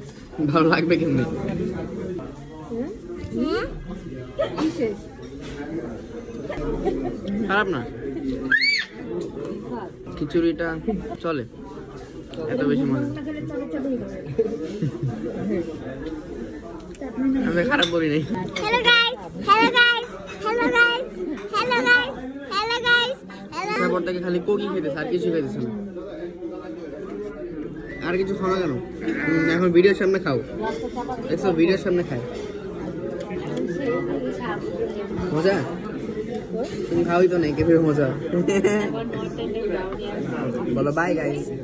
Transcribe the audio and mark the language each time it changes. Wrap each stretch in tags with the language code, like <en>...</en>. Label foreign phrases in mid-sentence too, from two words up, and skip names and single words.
<bn>ভালো লাগবে কেমনি? খারাপ না, খিচুড়িটা চলে, এত বেশি মজা। আমি খারাপ বলি নাই।</bn> <en>Hello guys. Hello guys. Hello guys. Hello guys. Hello guys. Hello.</en> <bn>তারপর থেকে খালি কোকি খেতেছে, আর কিছু খেতেছে না। আর কিছু খাওয়া কেন? এখন ভিডিওর সামনে খাও, দেখছো ভিডিওর সামনে খাই। মজা? তুমি খাওয়াই তো নাই, কেমন মজা? বলো</bn> <en>bye guys.</en>